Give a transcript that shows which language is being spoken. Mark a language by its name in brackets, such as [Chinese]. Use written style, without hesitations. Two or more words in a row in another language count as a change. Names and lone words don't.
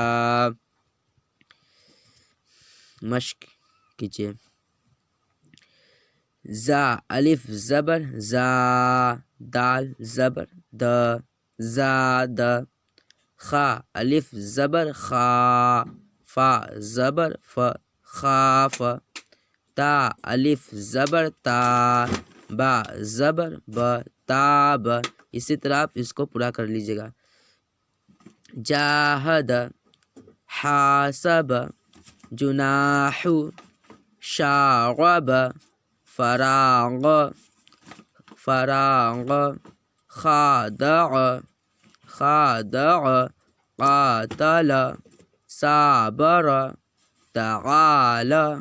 [Urdu] مشق کیجیے. زا الف زبر زا، دال زبر د، زاد. خا الف زبر خا، فا زبر ف، خاف. تا الف زبر تا، با زبر ب، تاب. اسی طرح آپ اس کو پورا کر لیجیے گا. [Arabic] جاہد حاسب، جناح شاغب، فراغ فراغ. خادع خادع، قاتل صابر، تعال.